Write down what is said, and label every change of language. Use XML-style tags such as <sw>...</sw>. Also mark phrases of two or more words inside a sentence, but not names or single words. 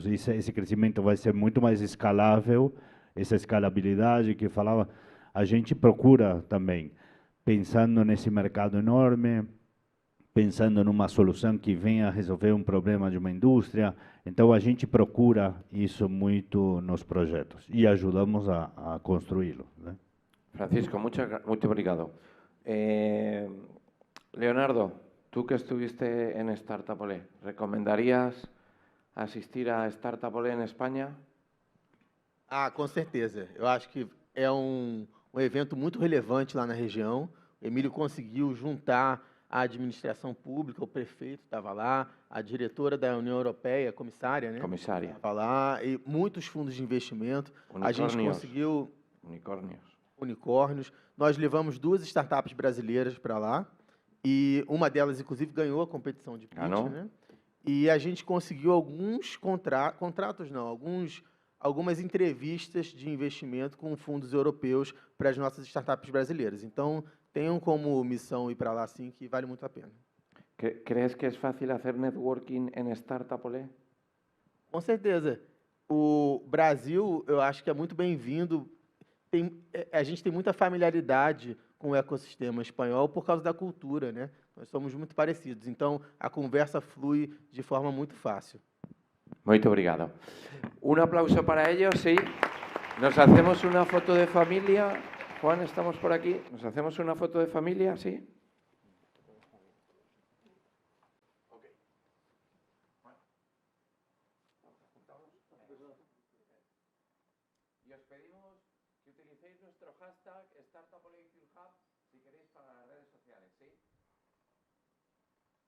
<pt>Esse crescimento vai ser muito mais escalável, essa escalabilidade que falava, a gente procura também, pensando nesse mercado enorme, pensando numa solução que venha resolver um problema de uma indústria. Então, a gente procura isso muito nos projetos e ajudamos a construí-lo, né? Francisco, muito obrigado. Leonardo,</pt> <es>tú que estuviste en Startup Olé, ¿recomendarías asistir a Startup Olé en España?</es> <pt>Ah, com certeza. Eu acho que é um evento muito relevante lá na região. O Emílio conseguiu juntar a administração pública, o prefeito estava lá, a diretora da União Europeia, a comissária, né? Comissária. Estava lá, e muitos fundos de investimento. A gente conseguiu... Unicórnios. Nós levamos 2 startups brasileiras para lá, e uma delas, inclusive, ganhou a competição de pitch, né? E a gente conseguiu alguns contratos, não, algumas entrevistas de investimento com fundos europeus para as nossas startups brasileiras. Então, tenham como missão ir para lá, sim, que vale muito a pena.</pt> <es>¿Crees que es fácil hacer networking en Startup Olé?</es> <pt>Com certeza. O Brasil, eu acho que é muito bem-vindo. A gente tem muita familiaridade com o ecossistema espanhol por causa da cultura, né? Nós somos muito parecidos. Então, a conversa flui de forma muito fácil. Muito obrigado.</pt> <es>Un aplauso para ellos, sí. Nos hacemos una foto de familia. Juan, estamos por aquí. Nos hacemos una foto de familia, sí. Y os pedimos que utilicéis nuestro hashtag StartupOleHub si queréis para las redes sociales, ¿sí?</es>